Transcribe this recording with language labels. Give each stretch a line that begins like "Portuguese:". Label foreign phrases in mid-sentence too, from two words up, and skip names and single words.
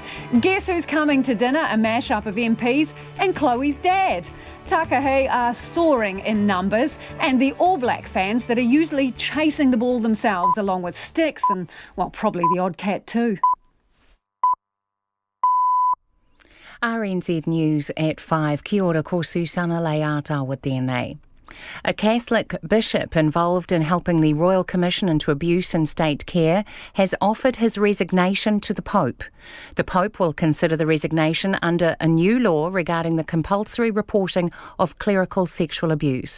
English: Guess who's coming to dinner? A mashup of MPs and Chloe's dad. Takahe are soaring in numbers, and the All Black fans that are usually chasing the ball themselves, along with sticks and, well, probably the odd cat too. RNZ News at 5.
Māori: Kia ora, ko Susana Leata with tēnei.
English: A Catholic bishop involved in helping the Royal Commission into Abuse in State Care has offered his resignation to the Pope. The Pope will consider the resignation under a new law regarding the compulsory reporting of clerical sexual abuse.